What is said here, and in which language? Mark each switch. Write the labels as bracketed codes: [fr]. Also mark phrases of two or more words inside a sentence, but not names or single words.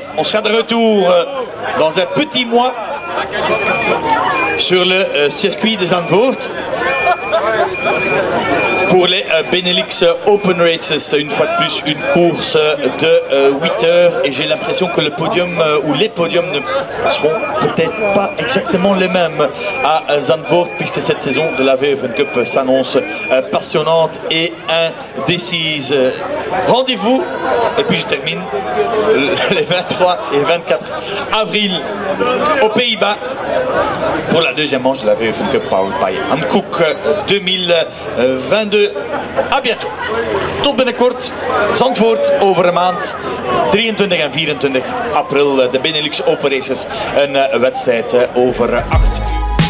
[fr] On sera de retour dans un petit mois sur le circuit des Zandvoort pour les Benelux Open Races, une fois de plus une course de 8 heures, et j'ai l'impression que le podium ou les podiums ne seront peut-être pas exactement les mêmes à Zandvoort, puisque cette saison de la VE Fun Cup s'annonce passionnante et indécise. Rendez-vous, et puis je termine, les 23 et 24 avril aux Pays-Bas pour la 2e manche de la VE Fun Cup Powered by Hankook 2022. À bientôt. [nl] Tot binnenkort. Zandvoort over een maand. 23 en 24 april de Benelux Open Races. Een wedstrijd over 8 uur.